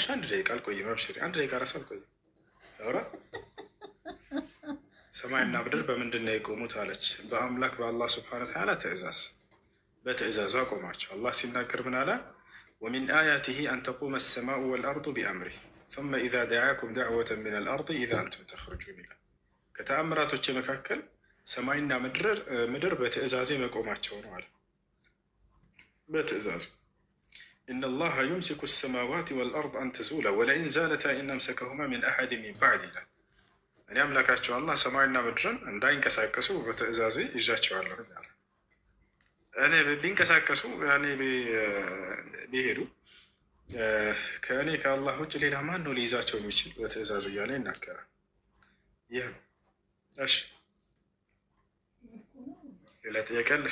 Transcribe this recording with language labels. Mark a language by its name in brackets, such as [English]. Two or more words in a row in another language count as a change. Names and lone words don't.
[Amharic] አንድ ደቂቃ አልቆይም። አብሽሪ፣ አንድ ደቂቃ ራሱ አልቆይም። ላውራ። ሰማይና ምድር በምንድን ነው የቆሙት አለች። በአምላክ በአላህ ስብሐነ ወተዓላ ትእዛዝ፣ በትእዛዙ አቆማቸው። አላህ ሲናገር ምን አለ? [Arabic] ومن آياته أن تقوم السماء والأرض بأمره ثم إذا دعاكم دعوة من الأرض إذا أنتم تخرجون [Amharic] ይላል። ከተአምራቶች መካከል ሰማይና ምድር በትእዛዜ መቆማቸው ነው አለ። በትእዛዙ [Arabic] إن الله يمسك السماوات والأرض أن تزولا ولئن زالتا إن أمسكهما من أحد من بعد [Amharic] ይላል። እኔ አምላካቸው አላህ ሰማይና ምድርን እንዳይንቀሳቀሱ በትእዛዜ ይዣቸዋለሁ ይላል። እኔ ቢንቀሳቀሱ ያኔ ቢሄዱ ከእኔ ከአላህ ውጭ ሌላ ማን ነው ሊይዛቸው የሚችል? በትእዛዙ እያለ ይናገራል። ይህ ነው። እሺ ሌላ ጥያቄ አለሽ?